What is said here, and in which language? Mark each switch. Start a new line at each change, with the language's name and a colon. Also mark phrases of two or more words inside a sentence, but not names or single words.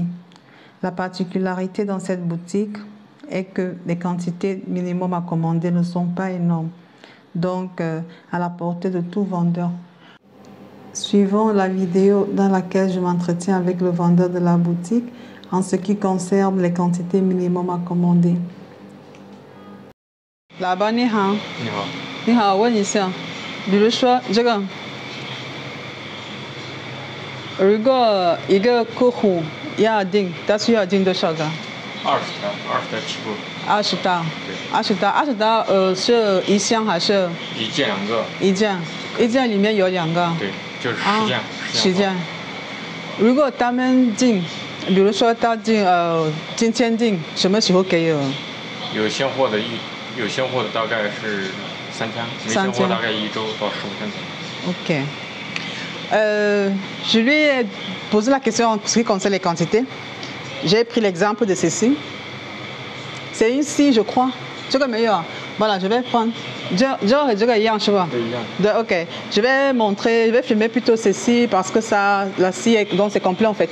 French: La particularité dans cette boutique est que les quantités minimum à commander ne sont pas énormes. Donc, à la portée de tout vendeur. Suivons la vidéo dans laquelle je m'entretiens avec le vendeur de la boutique en ce qui concerne les quantités minimum à commander.
Chinese: 老板你好，你好，你好，我问一下，比如说这个，如果一个客户要订，他需要订多少个 20袋起步。？20袋。20袋是一箱还是？一件2个。一件里面有2个。对，就是10件。 10件。如果他们订，比如说他订今天订，什么时候给我？有现货的大概是3天，没现货大概1周到15天左右。
French: Ok. Je lui ai posé la question en ce qui concerne les quantités. J'ai pris l'exemple de ceci. C'est une scie, je crois. Voilà, je vais prendre. Ok. Je vais montrer, je vais filmer plutôt ceci parce que ça, la scie, donc c'est complet en fait.